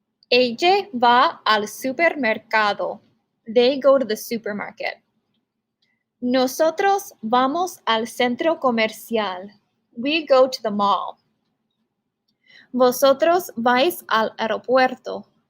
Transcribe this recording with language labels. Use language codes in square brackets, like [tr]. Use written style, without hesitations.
[es] Ella va al supermercado. [en] They go to the supermarket. [es] Nosotros vamos al centro comercial. [en] We go to the mall. [es] Vosotros vais al aeropuerto.